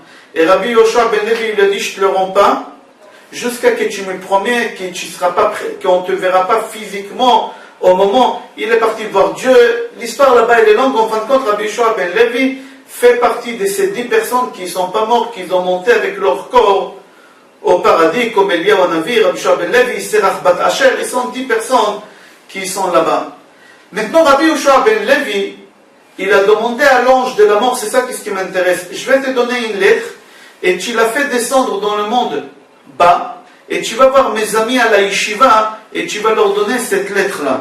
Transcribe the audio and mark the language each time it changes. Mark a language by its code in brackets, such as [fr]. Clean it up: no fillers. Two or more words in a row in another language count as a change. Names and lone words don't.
[fr] Et Rabbi Yehoshua ben Levi, il a dit, je te le rends pas, jusqu'à que tu me promets que tu seras pas prêt, qu'on ne te verra pas physiquement au moment, il est parti voir Dieu. L'histoire là-bas elle est longue. En fin de compte, Rabbi Yehoshua ben Levi fait partie de ces 10 personnes qui ne sont pas mortes, qui ont monté avec leur corps au paradis, comme Eliyahu Hanavi, Rabbi Yehoshua ben Levi, Serach bat Asher. Ils sont 10 personnes qui sont là-bas. Maintenant, Rabbi Yehoshua ben Levi, il a demandé à l'ange de la mort, c'est ça qui m'intéresse, je vais te donner une lettre et tu la fais descendre dans le monde bas, et tu vas voir mes amis à la yeshiva, et tu vas leur donner cette lettre-là.